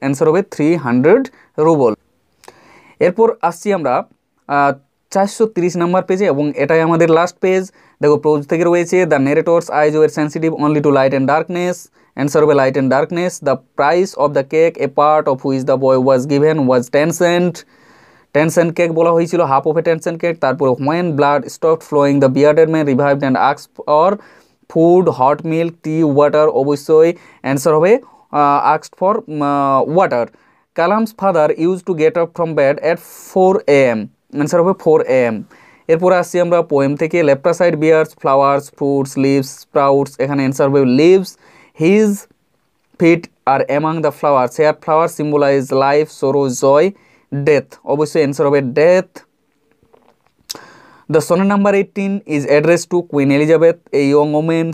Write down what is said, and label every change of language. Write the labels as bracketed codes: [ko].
[en] Answer হবে 300 ruble. [bn] এরপর আসছি আমরা 430 নাম্বার পেজে এবং এটাই আমাদের লাস্ট পেজ। দেখো প্রোজ থেকে রয়েছে [en] The narrator's eyes were sensitive only to light and darkness. [bn] Answer হবে [en] Light and darkness. The price of the cake a part of which the boy was given was 10 cent. [bn] 10 Saint cake বলা হয়েছিল, [en] Half of a 10 cent cake. তারপরে when blood stopped flowing the bearded man revived and asked for food, hot milk, tea, water. [bn] অবশ্যই answer হবে [en] Asked for water. Kalam's father use to get up from bed at 4 AM। Answer হবে 4 AM। [bn] এরপরে আসছি আমরা poem থেকে। [en] লেপ্রাসাইড bears flowers, fruits, leaves, sprouts. [bn] এখানে answer হবে [en] Leaves. His feet are among the flowers. Here flower symbolize life, sorrow, joy, death. [bn] অবশ্যই answer হবে [en] Death. The sonnet number 18 is addressed to Queen Elizabeth, a young woman.